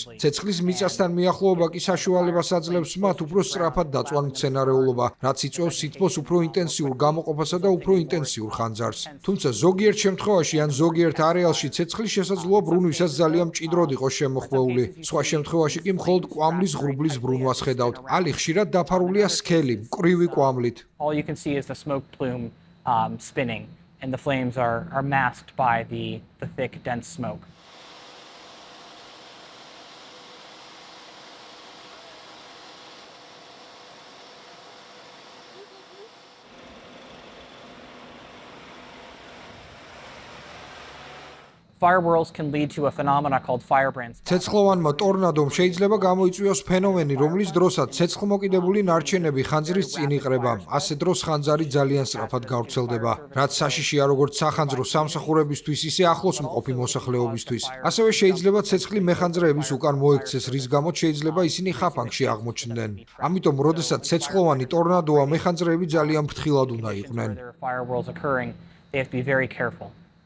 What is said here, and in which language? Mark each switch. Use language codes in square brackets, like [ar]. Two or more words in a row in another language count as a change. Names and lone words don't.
[ka] ცეცხლის მიწასთან მიახლოება კი საშუალებას აძლევს მათ უფრო სწრაფად დაწვან მცენარეულობა, რაც იწვევს სითბოს უფრო ინტენსიურ გამოყოფასა და უფრო ინტენსიურ ხანძარს. თუმცა ზოგიერთ შემთხვევაში ან ზოგიერთ არეალში ცეცხლის შესაძლოა ბრუნვისას ძალიან მჭიდროდ იყოს შემოხვეული. სხვა შემთხვევაში კი მხოლოდ კვამლის ღრუბლის ბრუნვას ხედავთ. ალი ხშირად დაფარულია სქელი, მკვრივი კვამლით. [en] All you can see is the smoke plume spinning, and the flames are masked by the thick, dense smoke. Fire whirls can lead to a phenomena called firebrands. [ka] ცეცხლოვანმა ტორნადომ შეიძლება გამოიწვიოს ფენომენი, რომლის დროსაც ცეცხლმოკიდებული ნარჩენები ხანძრის წინ იყრება. ასე დროს ხანძარი ძალიან სწრაფად გავრცელდება, რაც საშიშია როგორც სახანძრო სამსახურებისთვის, ისე ახლოს მყოფი მოსახლეობისთვის. ასევე შეიძლება ცეცხლი მეხანძრეების უკან მოექცეს, რის გამოც შეიძლება ისინი ხაფანგში აღმოჩნდნენ. ამიტომ, როდესაც ცეცხლოვანი ტორნადოა, მეხანძრეები ძალიან ფრთხილად უნდა იყვნენ. [en] Fire whirls occurring, they have to be very careful.